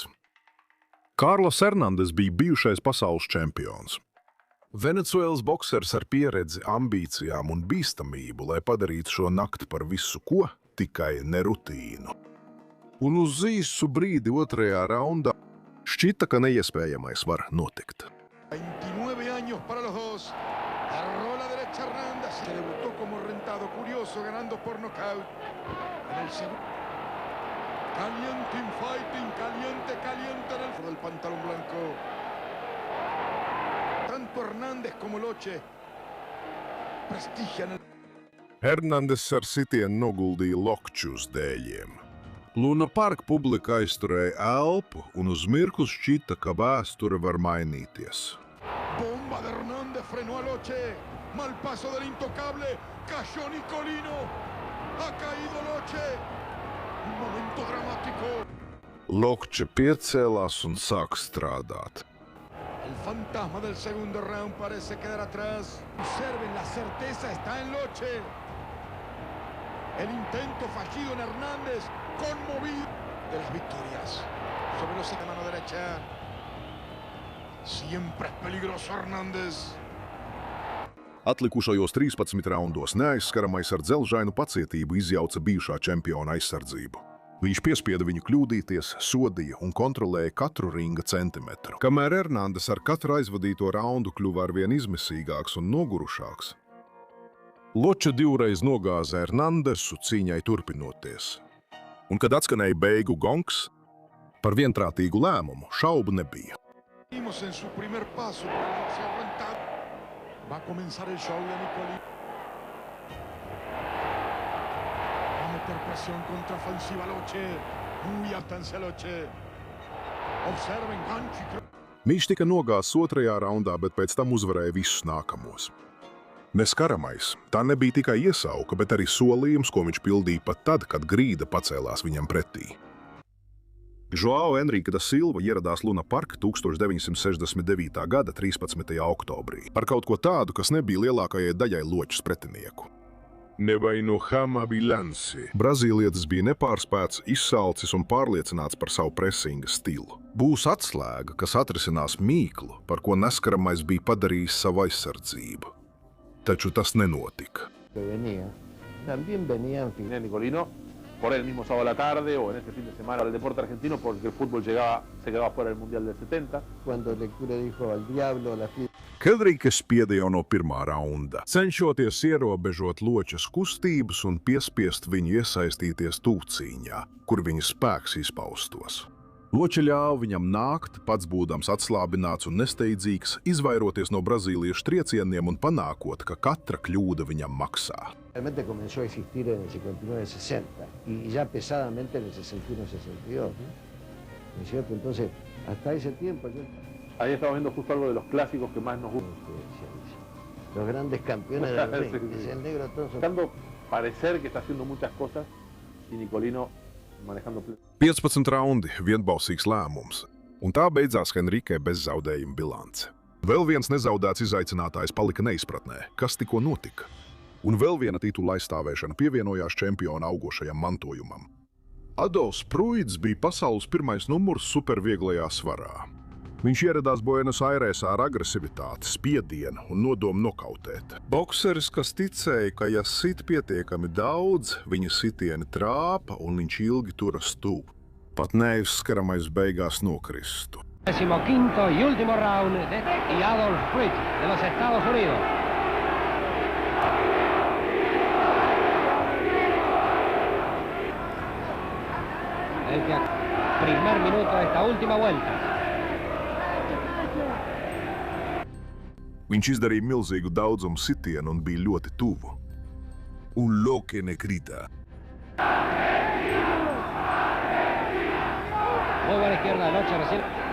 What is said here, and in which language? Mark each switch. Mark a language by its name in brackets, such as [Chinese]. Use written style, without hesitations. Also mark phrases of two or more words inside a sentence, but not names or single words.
[Latvian] Kārlos Hernandez bija bijušais pasaules čempions. Venecuēlas boksers ar pieredzi, ambīcijām un bīstamību, lai padarītu šo nakti par visu ko, tikai ne rutīnu. Un uz īsu brīdi otrajā raundā šķita, ka neiespējamais var notikt. [Spanish] 29 años para los dos. Agarró la derecha Hernández. Se debutó como rentado, curioso, ganando por nocaut. En el segundo. Caliente infighting, caliente en el del pantalón blanco. Tanto Hernández como Loche prestigian el... [Latvian] Hernandez ar sitienu noguldīja Lokču uz dēļiem. Luna Park publika aizturēja elpu, un uz mirkli šķita, ka vēsture var mainīties. [Spanish] Bomba de Hernández frenó a Loche. Mal paso del intocable. Cayó Nicolino. Ha caído Loche. Un momento dramático. [Latvian] Lokče piecēlās un sāk strādāt. [Spanish] El fantasma del segundo round parece quedar atrás. Observen, la certeza está en Loche. El intento fallido en Hernández, conmovido de las victorias. Sobre los de mano derecha. Siempre es peligroso Hernández. [Latvian] Atlikušajos 13 raundos neaizskaramais ar dzelžainu pacietību izjauca bijušā čempiona aizsardzību. Viņš piespieda viņu kļūdīties, sodīja un kontrolēja katru ringa centimetru. Kamēr Hernandez ar katru aizvadīto raundu kļuva arvien izmisīgāks un nogurušāks, Loče divreiz nogāza Hernandesu cīņai turpinoties. Un, kad atskanēja beigu gongs, par vienprātīgu lēmumu šaubu nebija. [Spanish] Vimos en su primer paso para el boxeo rentado. Va a comenzar el show de Nicolino. Va a meter presión contraofensiva Loche. Muy atención Loche. Observen gancho. [Latvian] Viņš tika nogāzts otrajā raundā, bet pēc tam uzvarēja visus nākamos. Neskaramais, tā nebija tikai iesauka, bet arī solījums, ko viņš pildīja pat tad, kad grīda pacēlās viņam pretī. Joao Enrique da Silva ieradās Luna Park 1969. gada 13. oktobrī ar kaut ko tādu, kas nebija lielākajai daļai Ločes pretinieku. Nevainojama bilanci. Brazīlietis bija nepārspēts, izsalcis un pārliecināts par savu presinga stilu. Būs atslēga, kas atrisinās mīklu, par ko neskaramais bija padarījis savu aizsardzību. Taču tas nenotika. [Spanish] También venía en fin Nicolino por el mismo sábado a la tarde o en este fin de semana al deporte argentino porque el fútbol se quedaba fuera del Mundial del 70. Cuando Lectura dijo al diablo la fiesta. [Latvian] Henriques spieda jau no pirmā raunda, cenšoties ierobežot Ločes kustības un piespiest viņu iesaistīties tūcīņā, kur viņa spēks izpaustos. Loče ļāva viņam nākt, pats būdams atslābināts un nesteidzīgs, izvairoties no brazīliešu triecieniem un panākot, ka katra kļūda viņam maksā. [Spanish] Realmente comenzó a existir en el 59-60 y ya pesadamente en el 61-62, ¿no es cierto? Entonces, hasta ese tiempo yo... Ahí estamos viendo justo algo de los clásicos que más nos gustan. Los grandes campeones del ring, dice el negro Tonso. Buscando parecer que está haciendo muchas cosas y Nicolino manejando... [Latvian] 15 raundi, vienbalsīgs lēmums, un tā beidzās Henrique bez zaudējuma bilance. Vēl viens nezaudēts izaicinātājs palika neizpratnē, kas tikko notika. Un vēl viena titula aizstāvēšana pievienojās čempiona augošajam mantojumam. Adolfs Pruids bija pasaules pirmais numurs supervieglajā svarā. Viņš ieradās Buenos Airesā ar agresivitāti, spiedienu un nodomu nokautēt. Bokseris, kas ticēja, ka ja sit pietiekami daudz, viņa sitieni trāpa un viņš ilgi turas tuvu. Pat neizskaramais beigās nokristu. [Spanish] 15º y último round y Adolf Pruids de los Estados Unidos. El primer minuto de esta última vuelta. [Latvian] Viņš izdarīja milzīgu daudzumu sitienu un bija ļoti tuvu. Un Loke nekrita. [Spanish] Muy buena izquierda de Loche recién.